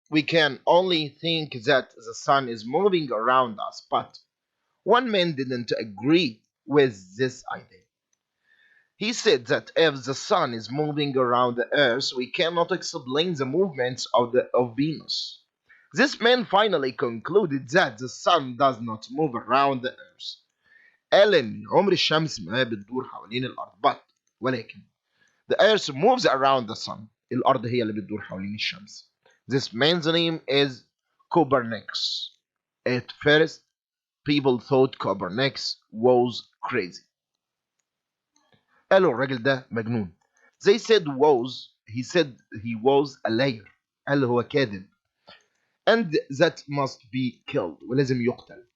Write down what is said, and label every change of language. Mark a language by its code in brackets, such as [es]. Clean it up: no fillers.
[en] We can only think that the sun is moving around us, but one man didn't agree with this idea. He said that if the sun is moving around the earth, we cannot explain the movements of Venus. This man finally concluded that the sun does not move around the earth. [ar] قال إن عمر الشمس ما بتدور حوالين الأرض ولكن [en] the earth moves around the sun. [ar] الأرض هي اللي بتدور حوالين الشمس. [en] This man's name is Copernicus. At first, people thought Copernicus was crazy. [ar] قالوا الراجل ده مجنون. [en] They said he said he was a liar. [ar] قال هو كاذب. [en] And that must be killed. [ar] ولازم يقتل.